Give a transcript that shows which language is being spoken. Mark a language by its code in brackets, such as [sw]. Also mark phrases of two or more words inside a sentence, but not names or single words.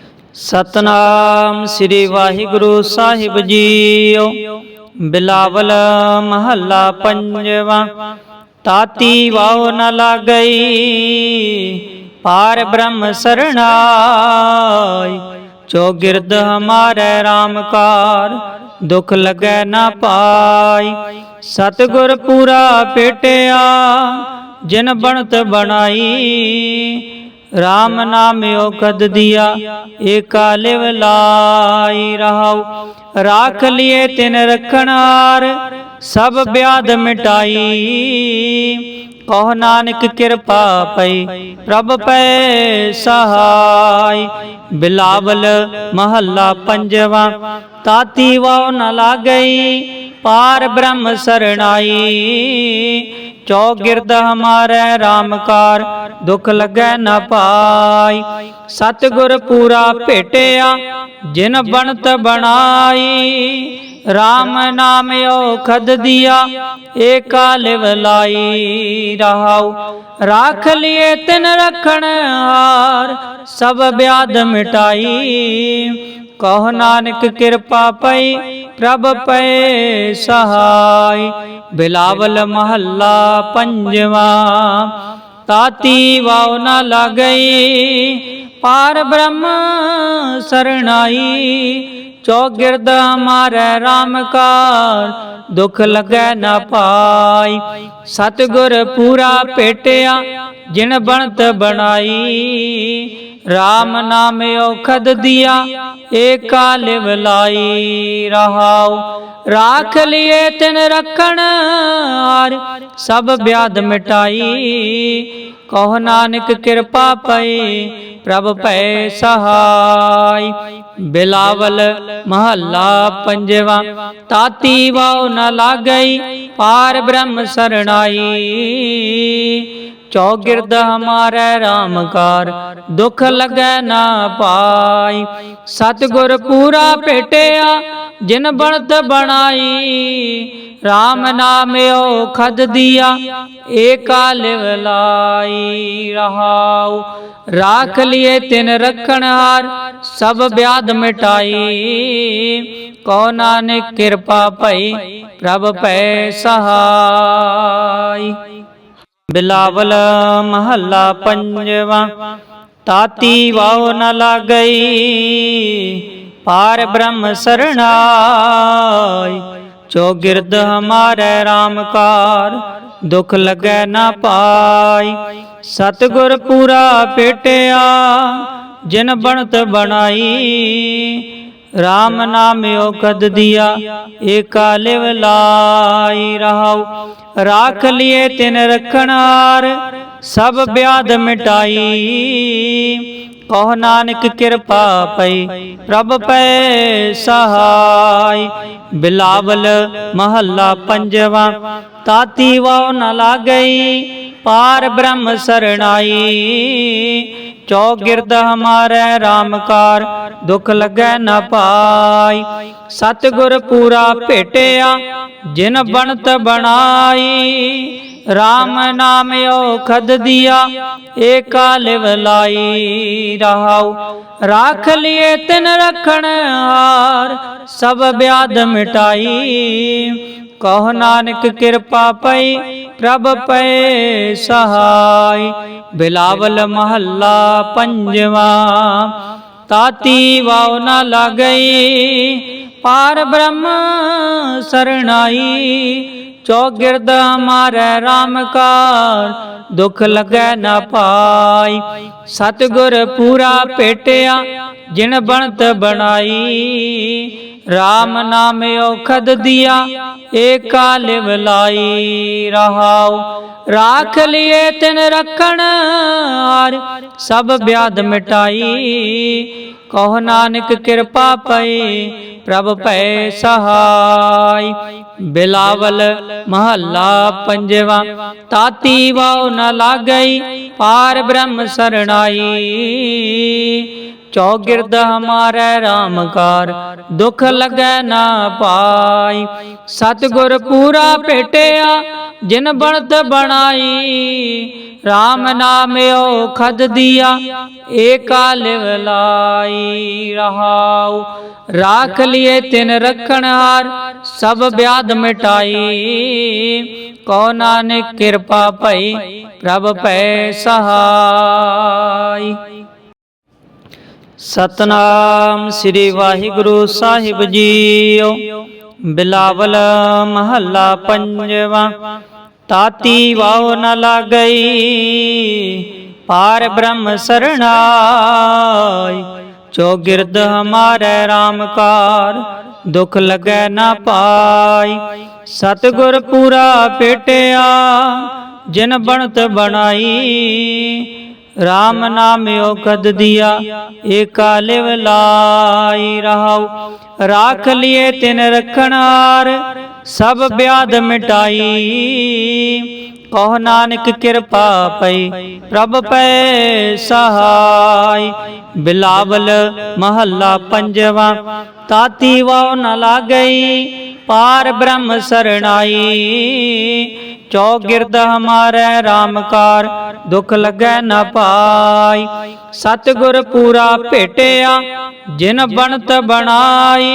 [pa] ਸਤਿਨਾਮ ਸ੍ਰੀ ਵਾਹਿਗੁਰੂ ਸਾਹਿਬ ਜੀਓ। ਬਿਲਾਵਲ ਮਹਲਾ ਪੰਜਵਾਂ। ਤਾਤੀ ਵਾਉ ਨ ਲਾਗਈ ਪਾਰ ਬ੍ਰਹਮ ਸਰਣਾਈ। ਚਉਗਿਰਦ ਹਮਾਰੈ ਰਾਮਕਾਰ ਦੁਖ ਲਗੈ ਨ ਪਾਈ। ਸਤਿਗੁਰ ਪੂਰਾ ਪੇਟਿਆ ਜਿਨ ਬਣਤ ਬਣਾਈ। ਰਾਮ ਨਾਮ ਅਉਖਧ ਦੀਆ ਏਕਾ ਲਿਵ ਲਾਈ ਰਹਾਉ। ਰਾਖਿ ਲੀਏ ਤਿਨਿ ਰਖਨਾਰ ਸਭ ਬਿਆਧਿ ਮਿਟਾਈ। ਕਹੁ ਨਾਨਕ ਕਿਰਪਾ ਪਈ ਪ੍ਰਭ ਪੈ ਸਹਾਇ। ਬਿਲਾਵਲ ਮਹਲਾ ਪੰਜਵਾਂ। ਤਾਤੀ ਵਾਉ ਨ ਲਾਗਈ ਪਾਰ ਬ੍ਰਹਮ ਸਰਣਾਈ। ਚਉਗਿਰਦ ਹਮਾਰੈ ਰਾਮਕਾਰ ਦੁਖ ਲਗੈ ਨ ਪਾਈ। ਸਤਿਗੁਰ ਪੂਰਾ ਭੇਟਿਆ ਜਿਨ ਬਣਤ ਬਣਾਈ। ਰਾਮ ਨਾਮ ਅਉਖਧ ਦੀਆ ਏਕਾ ਲਿਵ ਲਾਈ ਰਹਾਉ। ਰਾਖਿ ਲੀਏ ਤਿਨਿ ਰਖਨ ਹਾਰ ਸਭ ਬਿਆਧਿ ਮਿਟਾਈ। ਕਹੁ ਨਾਨਕ ਕਿਰਪਾ ਪਈ ਪ੍ਰਭ ਪੈ ਸਹਾਇ। ਬਿਲਾਵਲ ਮਹਲਾ ਪੰਜਵਾਂ। ਤਾਤੀ ਵਾਉ ਨ ਲਾਗਈ ਪਾਰ ਬ੍ਰਹਮ ਸਰਣਾਈ। ਚਉਗਿਰਦ ਹਮਾਰੈ ਰਾਮਕਾਰ ਦੁਖ ਲਗੈ ਨ ਪਾਈ। ਸਤਿਗੁਰ ਪੂਰਾ ਪੇਟਿਆ ਜਿਨ ਬਣਤ ਬਣਾਈ। ਰਾਮ ਨਾਮ ਅਉਖਧ ਦੀਆ ਏਕਾ ਲਿਵ ਲਾਈ ਰਹਾਉ। ਰਾਖਿ ਲੀਏ ਤਿਨਿ ਰਖਨ ਹਾਰ ਸਭ ਬਿਆਧਿ ਮਿਟਾਈ। ਕਹੁ ਨਾਨਕ ਕਿਰਪਾ ਪਈ ਪ੍ਰਭ ਪੈ ਸਹਾਇ। ਬਿਲਾਵਲ ਮਹਲਾ ਪੰਜਵਾਂ। ਤਾਤੀ ਵਾਉ ਨ ਲਾਗਈ ਪਾਰ ਬ੍ਰਹਮ ਸਰਣਾਈ। ਚਉਗਿਰਦ ਹਮਾਰੈ ਰਾਮਕਾਰ ਦੁਖ ਲਗੈ ਨ ਪਾਈ। ਸਤਿਗੁਰ ਪੂਰਾ ਭੇਟਿਆ ਜਿਨ ਬਣਤ ਬਣਾਈ। ਰਾਮ ਨਾਮ ਅਉਖਧ ਦੀਆ ਏਕਾ ਲਿਵ ਲਾਈ ਰਹਾਉ। ਰਾਖਿ ਲੀਏ ਤਿਨਿ ਰਖਨ ਹਾਰ ਸਭ ਬਿਆਧਿ ਮਿਟਾਈ। ਕਹੁ ਨਾਨਕ ਕਿਰਪਾ ਪਈ ਪ੍ਰਭ ਪੈ ਸਹਾਇ। ਬਿਲਾਵਲ ਮਹਲਾ ਪੰਜਵਾਂ। ਤਾਤੀ ਵਾਉ ਨ ਲਾਗਈ ਪਾਰ ਬ੍ਰਹਮ ਸਰਣਾਈ। ਚਉਗਿਰਦ ਹਮਾਰੈ ਰਾਮਕਾਰ ਦੁਖ ਲਗੈ ਨ ਪਾਈ। ਸਤਿਗੁਰ ਪੂਰਾ ਪੇਟਿਆ ਜਿਨ ਬਣਤ ਬਣਾਈ। ਰਾਮ ਨਾਮ ਅਉਖਧ ਦੀਆ ਏਕਾ ਲਿਵ ਲਾਈ ਰਹਾਉ। ਰਾਖਿ ਲੀਏ ਤਿਨਿ ਰਖਨਾਰ ਸਭ ਬਿਆਧਿ ਮਿਟਾਈ। ਕਹੁ ਨਾਨਕ ਕਿਰਪਾ ਪਈ ਪ੍ਰਭ ਪੈ ਸਹਾਇ। ਬਿਲਾਵਲ ਮਹਲਾ ਪੰਜਵਾਂ। ਤਾਤੀ ਵਾਉ ਨ ਲਾਗਈ ਪਾਰ ਬ੍ਰਹਮ ਸਰਣਾਈ। ਚਉਗਿਰਦ ਹਮਾਰੈ ਰਾਮਕਾਰ ਦੁਖ ਲਗੈ ਨ ਪਾਈ। ਸਤਿਗੁਰ ਪੂਰਾ ਭੇਟਿਆ ਜਿਨ ਬਣਤ ਬਣਾਈ। ਰਾਮ ਨਾਮ ਅਉਖਧ ਦੀਆ ਏਕਾ ਲਿਵ ਲਾਈ ਰਹਾਉ। ਰਾਖਿ ਲੀਏ ਤਿਨਿ ਰਖਨ ਹਾਰ ਸਭ ਬਿਆਧਿ ਮਿਟਾਈ। ਕਹੁ ਨਾਨਕ ਕਿਰਪਾ ਪਈ ਪ੍ਰਭ ਪੈ ਸਹਾਇ। ਬਿਲਾਵਲ ਮਹਲਾ ਪੰਜਵਾਂ। ਤਾਤੀ ਵਾਉ ਨ ਲਾਗਈ ਪਾਰ ਬ੍ਰਹਮ ਸਰਣਾਈ। ਚਉਗਿਰਦ ਹਮਾਰੈ ਰਾਮਕਾਰ ਦੁਖ ਲਗੈ ਨ ਪਾਈ। ਸਤਿਗੁਰ ਪੂਰਾ ਭੇਟਿਆ ਜਿਨ ਬਣਤ ਬਣਾਈ। ਰਾਮ ਨਾਮ ਅਉਖਧ ਦੀਆ ਏਕਾ ਲਿਵ ਲਾਈ ਰਹਾਉ। ਰਾਖਿ ਲੀਏ ਤਿਨਿ ਰਖਨ ਹਾਰ ਸਭ ਬਿਆਧਿ ਮਿਟਾਈ। ਕਹੁ ਨਾਨਕ ਕਿਰਪਾ ਪਈ ਪ੍ਰਭ ਪੈ ਸਹਾਇ। ਬਿਲਾਵਲ ਮਹਲਾ ਪੰਜਵਾਂ। ਤਾਤੀ ਵਾਉ ਨ ਲਾਗਈ ਪਾਰ ਬ੍ਰਹਮ ਸਰਣਾਈ। ਚਉਗਿਰਦ ਹਮਾਰੈ ਰਾਮਕਾਰ ਦੁਖ ਲਗੈ ਨ ਪਾਈ। ਸਤਿਗੁਰ ਪੂਰਾ ਭੇਟਿਆ ਜਿਨ ਬਣਤ ਬਣਾਈ। ਰਾਮ ਨਾਮ ਅਉਖਧ ਦੀਆ ਏਕਾ ਲਿਵ ਲਾਈ। ਰਹਾਉ ਰਾਖਿ ਲੀਏ ਤਿਨਿ ਰਖਨ ਹਾਰ ਸਭ ਬਿਆਧਿ ਮਿਟਾਈ। ਕਉ ਨਾਨਕ ਕਿਰਪਾ ਭਈ ਪ੍ਰਭ ਪੈ ਸਹਾਇ। ਸਤਿਨਾਮ ਸ੍ਰੀ ਵਾਹਿਗੁਰੂ ਸਾਹਿਬ ਜੀਓ। ਬਿਲਾਵਲ ਮਹਲਾ ਪੰਜਵਾਂ। ਤਾਤੀ ਵਾਉ ਨ ਲਾਗਈ ਪਾਰ ਬ੍ਰਹਮ ਸਰਣਾਈ। ਚਉਗਿਰਦ ਹਮਾਰੈ ਰਾਮਕਾਰ ਦੁਖ ਲਗੈ ਨ ਪਾਈ। ਸਤਿਗੁਰ ਪੂਰਾ ਪੇਟਿਆ ਜਿਨ ਬਣਤ ਬਣਾਈ। ਰਾਮ ਨਾਮ ਅਉਖਧ ਦੀਆ ਏਕਾ ਲਿਵ ਲਾਈ। ਰਹਾਉ ਰਾਖਿ ਲੀਏ ਤਿਨਿ ਰਖਨਾਰ ਸਭ ਬਿਆਧਿ ਮਿਟਾਈ। ਕਹੁ ਨਾਨਕ ਕਿਰਪਾ ਪਈ ਪ੍ਰਭ ਪੈ ਸਹਾਇ। ਬਿਲਾਵਲ ਮਹਲਾ ਪੰਜਵਾਂ। ਤਾਤੀ ਵਾਉ ਨ ਲਾਗਈ ਪਾਰ ਬ੍ਰਹਮ ਸਰਣਾਈ। ਚਉਗਿਰਦ ਹਮਾਰੈ ਰਾਮਕਾਰ ਦੁਖ ਲਗੈ ਨ ਪਾਈ। ਸਤਿਗੁਰ ਪੂਰਾ ਭੇਟਿਆ ਜਿਨ ਬਣਤ ਬਣਾਈ।